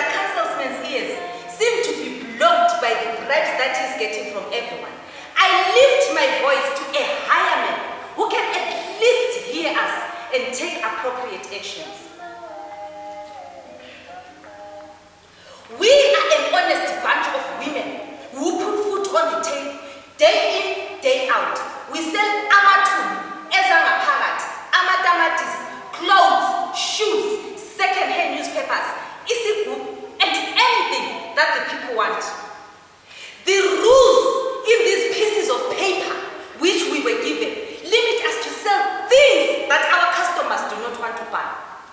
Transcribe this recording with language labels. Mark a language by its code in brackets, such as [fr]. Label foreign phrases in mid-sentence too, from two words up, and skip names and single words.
[en] Councilman's ears seem to be blocked by the bribes that he's getting from everyone, I lift my voice to a higher man who can at least hear us and take appropriate actions. We are an honest bunch of women who put food on the table day in, day out. We sell [zu] amatun, ezangaphakathi, amatamatis, [en] clothes, shoes, second-hand newspapers, isigubhu, and anything that the people want. The rules in these pieces of paper which we were given limit us to sell things that our customers do not want to buy.